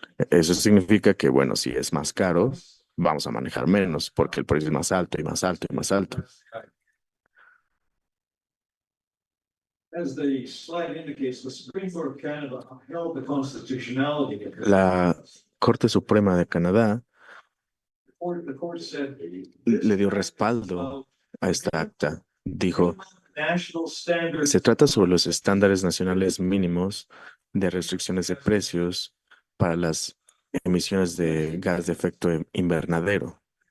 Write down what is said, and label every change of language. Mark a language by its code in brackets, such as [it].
[es] Eso significa que, bueno, si es más caro, vamos a manejar menos, porque el precio es más alto y más alto y más alto. [en] As the slide indicates, the Supreme Court of Canada upheld the constitutionality. [es] La Corte Suprema de Canadá [en] The court said. [es] le dio respaldo a esta acta. Dijo, [en] National standards. [es] se trata sobre los estándares nacionales mínimos de restricciones de precios para las emisiones de gas de efecto invernadero.